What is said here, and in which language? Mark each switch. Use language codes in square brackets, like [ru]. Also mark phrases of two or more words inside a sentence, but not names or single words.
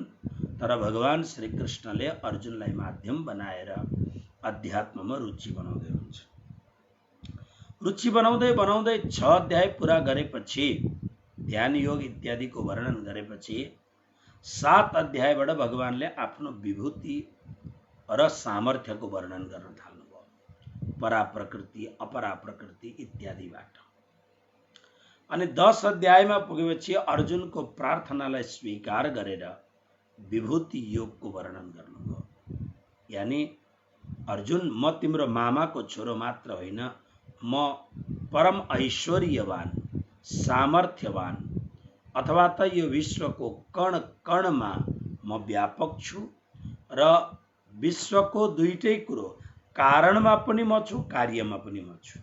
[ne] तर भगवान श्री कृष्णले अर्जुनलाई माध्यम बनाएर अध्यात्ममा रुचि बनाउँदै हुन्छ। रुचि बनाउँदै बनाउँदै 6 अध्याय पूरा गरेपछि, ध्यान योग इत्यादिको वर्णन गरेपछि 7 अध्यायबाट भगवानले आफ्नो विभूति र सामर्थ्यको वर्णन गर्न थाल्नुभयो, परा प्रकृति अपरा प्रकृति इत्यादिबाट। अनि 10 अध्यायमा पुगेपछि अर्जुनको प्रार्थनालाई स्वीकार गरेर विभूति योगको वर्णन गर्नुभयो। यानी अर्जुन, म तिम्रो मामाको छोरो मात्र होइन, म परम ऐश्वर्यवान, सामर्थ्यवान, अथवा त यो विश्वको कण कणमा म व्यापक छु र विश्वको दुईटै कुरो, कारणमा पनि म छु, कार्यमा पनि म छु।